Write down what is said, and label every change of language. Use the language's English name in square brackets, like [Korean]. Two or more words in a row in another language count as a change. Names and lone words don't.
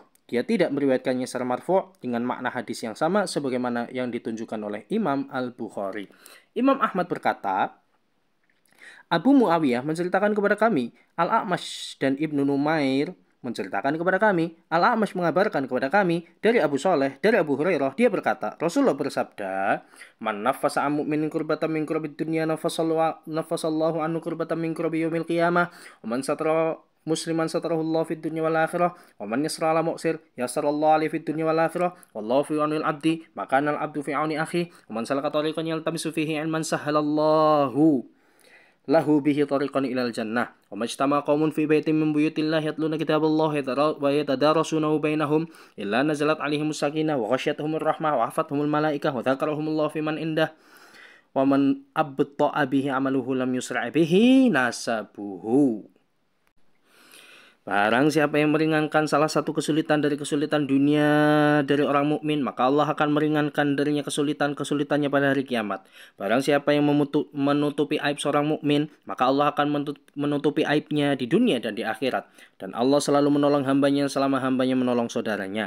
[Indonesian] Dia tidak meriwayatkannya secara marfu' dengan makna hadis yang sama sebagaimana yang ditunjukkan oleh Imam Al-Bukhari. Imam Ahmad berkata, Abu Muawiyah menceritakan kepada kami, Al-A'mash dan Ibnu Numair menceritakan kepada kami, Al-A'mash mengabarkan kepada kami dari Abu Soleh, dari Abu Hurairah. Dia berkata, Rasulullah bersabda, [Arabic] من نفّس عن مؤمن كربة من كرب الدنيا نفّس الله عنه كربة من كرب يوم القيامة، ومن ستر مسلما ستره الله في الدنيا والآخرة، ومن يسّر على معسر يسّر الله عليه في الدنيا والآخرة، والله في عون العبد ما كان العبد في عون أخيه، ومن سلك طريقا يلتمس فيه علما سهّل الله له به طريقا إلى الجنة. وما اجتمع قوم في بيت من بيوت الله يتلون كتاب الله ويتدارسونه بينهم إلا نزلت عليهم السكينة وغشيتهم الرحمة وحفتهم الملائكة وذكرهم الله فيمن عنده. ومن أبطأ به عمله لم يسرع به نسبه. [Indonesian] Barang siapa yang meringankan salah satu kesulitan dari kesulitan dunia dari orang mukmin, maka Allah akan meringankan darinya kesulitannya pada hari kiamat. Barang siapa yang menutupi aib seorang mukmin, maka Allah akan menutupi aibnya di dunia dan di akhirat. Dan Allah selalu menolong hambanya selama hambanya menolong saudaranya.